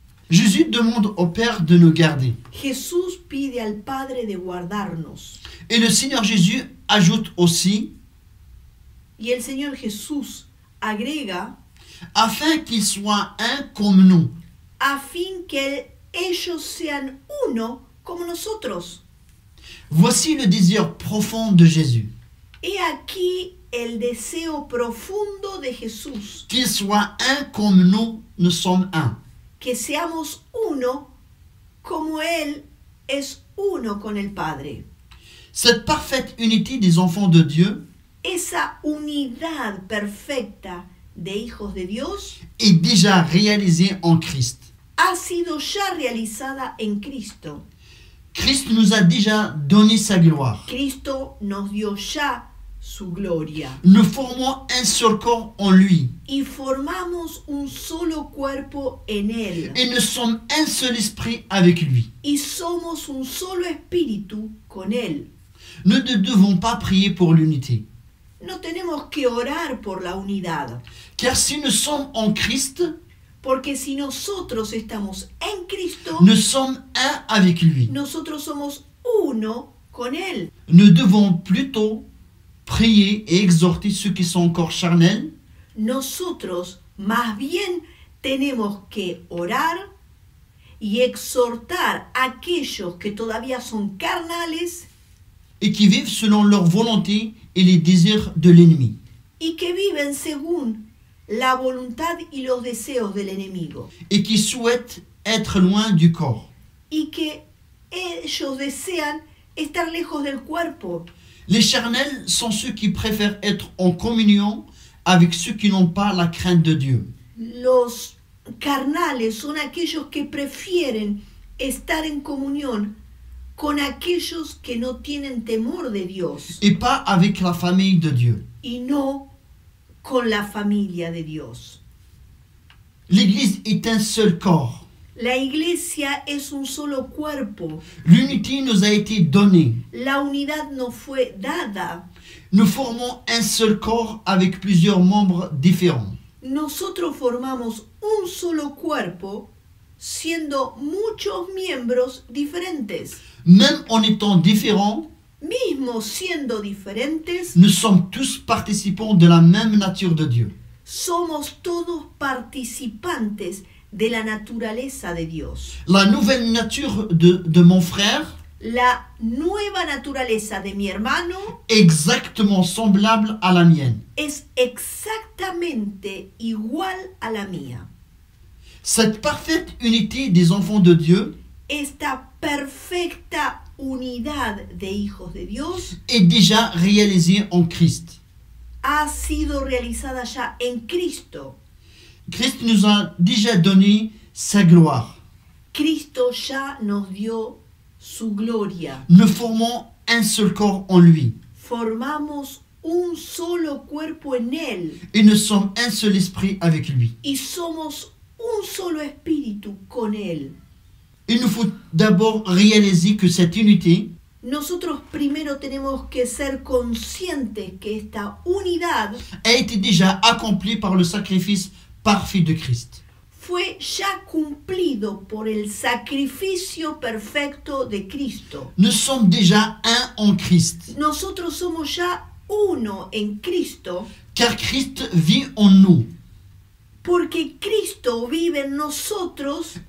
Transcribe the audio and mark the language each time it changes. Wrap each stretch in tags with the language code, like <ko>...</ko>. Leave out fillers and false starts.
<fr>Jésus demande au Père de nous garder.</fr> <es>Jesús pide al Padre de guardarnos.</es> <fr>Et le Seigneur Jésus ajoute aussi,</fr> <es>Y el Señor Jesús agrega,</es> <fr>afin qu'ils soient un comme nous.</fr> <es>a fin que ellos sean uno como nosotros.</es> <fr>Voici le désir profond de Jésus.</fr> <es>He aquí el deseo profundo de Jesús,</es> <fr>Qu'ils soient un comme nous sommes un.</fr> <es>que seamos uno como Él es uno con el Padre.</es> <fr>Cette parfaite unité des enfants de Dieu</fr> <es>Esa unidad perfecta de hijos de Dios</es> <fr>est déjà réalisée en Christ.</fr> <es>ha sido ya realizada en Cristo.</es> <fr>Christ nous a déjà donné sa gloire.</fr> <es>Cristo nos dio ya su gloria.</es> <fr>Nous formons un seul corps en lui.</fr> <es>Y formamos un solo cuerpo en Él.</es> <fr>Et nous sommes un seul esprit avec lui.</fr> <es>Y somos un solo espíritu con Él.</es> <fr>Nous ne devons pas prier pour l'unité.</fr> <es>No tenemos que orar por la unidad,</es> <fr>Car si nous sommes en Christ,</fr> <es>porque si nosotros estamos en Cristo,</es> <fr>nous sommes un avec lui.</fr> <es>nosotros somos uno con Él.</es> <fr>Nous devons plutôt prier et exhorter ceux qui sont encore charnels</fr> <es>Nosotros más bien tenemos que orar y exhortar a aquellos que todavía son carnales</es> <fr>et qui vivent selon leur volonté et les désirs de l'ennemi.</fr> <es>y que viven según la voluntad y los deseos del enemigo,</es> <fr>Et qui souhaitent être loin du corps.</fr> <es>y que ellos desean estar lejos del cuerpo.</es> <fr>Les charnels sont ceux qui préfèrent être en communion avec ceux qui n'ont pas la crainte de Dieu.</fr> <es>Los carnales son aquellos que prefieren estar en comunión con aquellos que no tienen temor de Dios</es> <fr>Et pas avec la famille de Dieu.</fr> <es>y no con la familia de Dios.</es> <fr>L'Église est un seul corps.</fr> <es>La iglesia es un solo cuerpo.</es> <fr>L'unité nous a été donnée.</fr> <es>La unidad nos fue dada.</es> <fr>Nous formons un seul corps avec plusieurs membres différents.</fr> <es>Nosotros formamos un solo cuerpo siendo muchos miembros diferentes.</es> <fr>Même en étant différents,</fr> <es>Mismo siendo diferentes,</es> <fr>nous sommes tous participants de la même nature de Dieu.</fr> <es>somos todos participantes de la naturaleza de Dios.</es> <fr>La nouvelle nature de mon frère</fr> <es>La nueva naturaleza de mi hermano</es> <fr>est exactement semblable à la mienne.</fr> <es>es exactamente igual a la mía.</es> <fr>Cette parfaite unité des enfants de Dieu</fr> <es>Esta perfecta unidad de hijos de Dios</es> <fr>est déjà réalisée en Christ.</fr> <es>ha sido realizada ya en Cristo.</es> <fr>Christ nous a déjà donné sa gloire.</fr> <es>Cristo ya nos dio su gloria.</es> <fr>Nous formons un seul corps en lui.</fr> <es>Formamos un solo cuerpo en Él</es> <fr>Et nous sommes un seul esprit avec lui.</fr> <es>y somos un solo espíritu con Él.</es> <fr>Il nous faut d'abord réaliser que cette unité</fr> <es>Nosotros primero tenemos que ser conscientes que esta unidad</es> <fr>a été déjà accomplie par le sacrifice parfait de Christ.</fr> <es>fue ya cumplido por el sacrificio perfecto de Cristo.</es> <fr>Nous sommes déjà un en Christ,</fr> <es>Nosotros somos ya uno en Cristo</es> <fr>car Christ vit en nous.</fr> <es>porque Cristo vive en nosotros</es>